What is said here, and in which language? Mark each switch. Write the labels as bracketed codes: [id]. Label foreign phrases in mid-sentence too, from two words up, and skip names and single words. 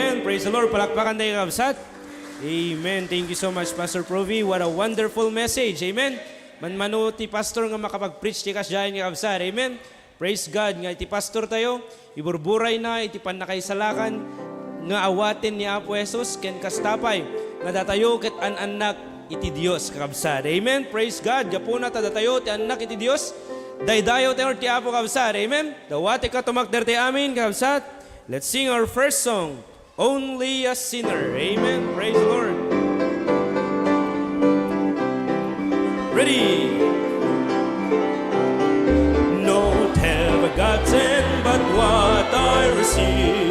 [en] Praise the Lord. [ilo] Palakpakan tayo kabsat. Amen. [en] Thank you so much, Pastor Provi. What a wonderful message. Amen. [ilo] Manmano ti pastor nga makapag-preach ti kasyayan nga kabsat. [en] Amen. Praise God. [ilo] Nga iti pastor tayo, iburburay na, iti panakaisalakan, nga awatin ni Apo Jesus, ken kastapay, nga datayo ket an-anak iti Dios kakabsat. [en] Amen. Praise God. [ilo] Gapuna ta datayo ti anak iti Dios. Daydayo tayo ti Apo kabsat. Amen. Dawati ka tumakder ti amin kabsat. [en] Let's sing our first song, Only a Sinner. Amen. Praise the Lord. Ready. Not have I gotten but what I receive.